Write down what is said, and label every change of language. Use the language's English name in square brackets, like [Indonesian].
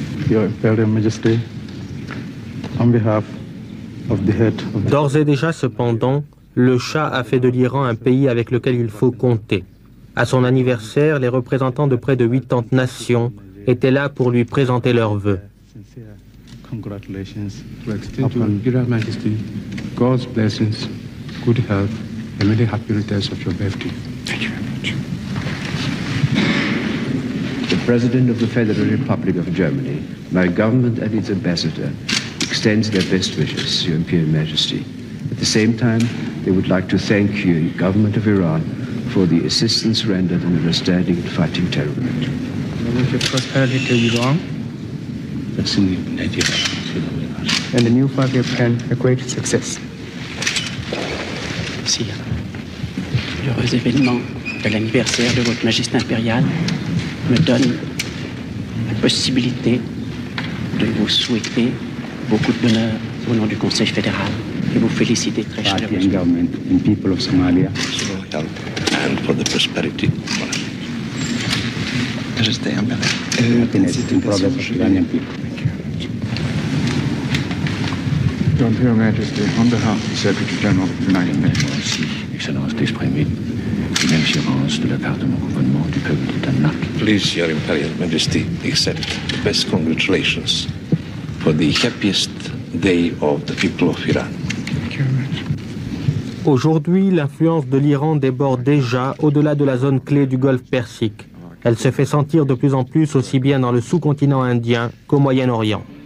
[English] Your Imperial Majesty, on behalf of the head of the... [French] D'ores et déjà, cependant, le Shah a fait de l'Iran un pays avec lequel il faut compter. À son anniversaire, les représentants de près de 80 nations étaient là pour lui présenter leurs vœux. [English] Congratulations upon Your Majesty, God's blessings, good health, and many happy returns of your birthday. Thank you very much. The President of the Federal Republic of Germany, my government and its ambassador, extends their best wishes to Your Imperial Majesty. At the same time, they would like to thank you, Government of Iran, for the assistance rendered in understanding and fighting terrorism. I wish you prosperity to Iran and the new 5-year plan a great success. [French] Sire, l'heureux événement de l'anniversaire de votre Majesté impériale me donne la possibilité de vous souhaiter beaucoup de bonheur au nom du Conseil fédéral et vous féliciter très chaleureusement. [English] Government and people of Somalia. And for the prosperity. [French] Majesté impériale. [English] Happiness and progress of Iranian people. Your Imperial Majesty, on behalf of the Secretary General of the United Nations. [French] Aussi, Excellence, d'exprimer une assurance de la part de mon gouvernement du peuple de Danemark. [English] Please, Your Imperial Majesty, accept the best congratulations for the happiest day of the people of Iran. Thank you very much. [French] Aujourd'hui, l'influence de l'Iran déborde déjà au-delà de la zone clé du Golfe Persique. Elle se fait sentir de plus en plus aussi bien dans le sous-continent indien qu'au Moyen-Orient.